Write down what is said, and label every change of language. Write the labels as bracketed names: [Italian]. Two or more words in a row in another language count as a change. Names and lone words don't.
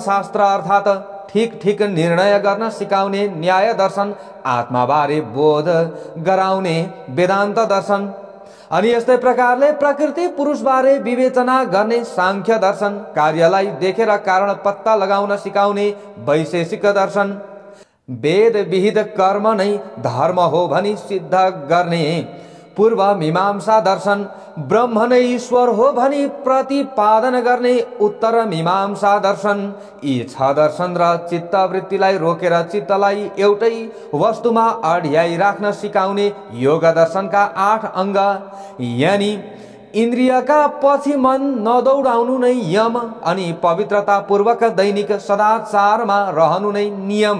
[Nepali] शास्त्र अर्थात् ठीक ठीक निर्णय गर्न सिकाउने, न्याय दर्शन आत्माबारे बोध गराउने, वेदान्त दर्शन अनि यस्तै प्रकारले प्रकृति पुरुषबारे विवेचना गर्ने, सांख्य दर्शन कार्यलाई देखेर कारण पत्ता लगाउन सिकाउने, वैशेषिक दर्शन वेद विहित कर्म नै धर्म हो भनी सिद्ध गर्ने, पूर्व मीमांसा दर्शन ब्रह्म नै ईश्वर हो भनी प्रतिपादन गर्ने, उत्तर मीमांसा दर्शन यी छ दर्शन र चित्तवृत्तिलाई रोकेर चित्तलाई एउटै वस्तुमा अड्याइ राख्न सिकाउने, योग दर्शनका 8 अङ्ग यानी इन्द्रियका पछि मन नदौडाउनु नै यम अनि पवित्रता पूर्वक दैनिक सदाचारमा रहनु नै नियम।